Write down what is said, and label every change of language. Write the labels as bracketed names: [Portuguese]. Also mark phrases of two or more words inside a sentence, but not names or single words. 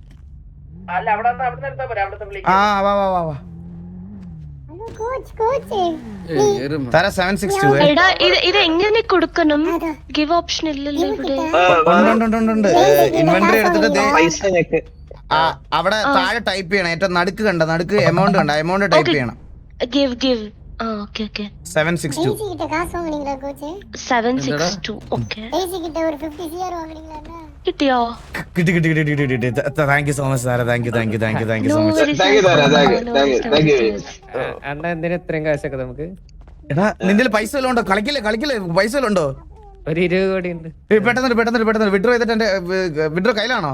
[Malayalam] ആ വാ. തരാ 762. ഇത് എങ്ങനെ കൊടുക്കണം? [English] give option [Malayalam] ഇല്ലല്ലോ ഇവിടെ. ഉണ്ട്. ഇൻവെന്ററി എടുത്തിട്ട് പൈസ അവിടെ താഴെ ടൈപ്പ് ചെയ്യണം. ഏറ്റവും നടുക്ക് എമൗണ്ട് ടൈപ്പ് ചെയ്യണം. [English] give. okay [Malayalam] 762. [Tamil] கிட்ட காசு வாங்குனீங்களா கோச்? [Malayalam] 762. ഓക്കേ. [Tamil] ஏசி கிட்ட ஒரு 50 சிஆர் வாங்குனீங்களா? [Malayalam] കിട്ടിയോ? കിട്ടി. [English] thank you so much [Malayalam] സാറേ. [English] thank you so much. [Malayalam] അണ്ണ എന്തിനാ ഇത്രയും കാശൊക്കെ നമുക്ക്? എടാ നിന്റെ പൈസ വല്ലതും ഉണ്ടോ? കളിക്കില്ലേ പൈസ വല്ലതും ഉണ്ടോ? ഒരു 20 കോടി ഉണ്ട്. പെട്ടെന്ന് വിഡ്രോ ചെയ്തിട്ട് എന്റെ വിഡ്രോ കയ്യിലാണോ?